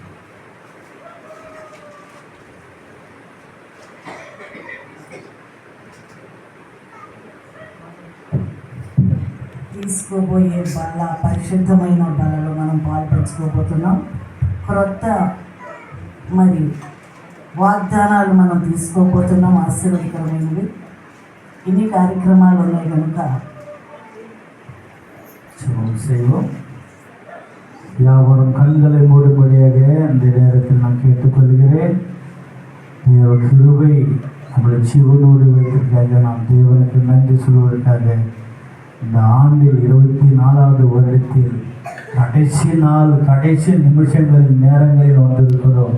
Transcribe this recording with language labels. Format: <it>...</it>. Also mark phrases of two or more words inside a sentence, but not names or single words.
<te>తీసుకోబోయే బల పరిశుద్ధమైన బలలో మనం పాల్పంచుకోబోతున్నాం. క్రొత్త మరి వాగ్దానాలు మనం తీసుకోబోతున్నాం. ఆశీర్వదకరమైనవి ఇన్ని కార్యక్రమాలు ఉన్నాయి కనుక</te> <ta>செய்வோம். யாவரும் கண்களை மூடும்படியாக அந்த நேரத்தில் நான் கேட்டுக்கொள்கிறேன். தேவ கிருபை நம்முடைய ஜீவனோடு வைத்திருக்காக நாம் தேவனுக்கு நன்றி சொல்வதற்காக இந்த ஆண்டில் 24வது வருடத்தில் கடைசி நாள் கடைசி நிமிஷங்களில் நேரங்களில் வந்திருக்கிறோம்.</ta>